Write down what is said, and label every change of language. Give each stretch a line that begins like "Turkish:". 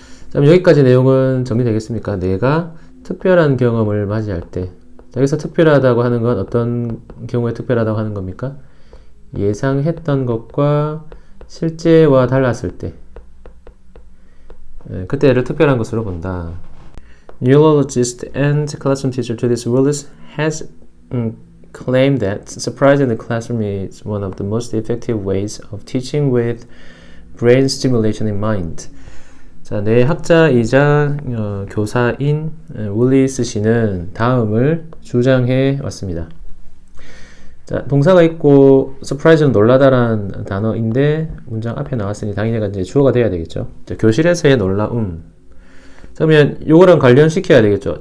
Korean: 자, 그럼 여기까지 내용은 정리되겠습니까? 내가 특별한 경험을 맞이할 때, 여기서 특별하다고 하는 건 어떤 경우에 특별하다고 하는 겁니까? 예상했던 것과 실제와 달랐을 때, 그때를 특별한 것으로 본다.
English: Neurologist and classroom teacher Judith Willis has claimed that surprise in the classroom is one of the most effective ways of teaching with brain stimulation in mind.
Korean: 자, 뇌학자이자 교사인 윌리스 씨는 다음을 주장해 왔습니다. 자, 동사가 있고 surprise는 놀라다라는 단어인데 문장 앞에 나왔으니 당연히 이제 주어가 돼야 되겠죠. 자, 교실에서의 놀라움. 그러면 요거랑 관련시켜야 되겠죠.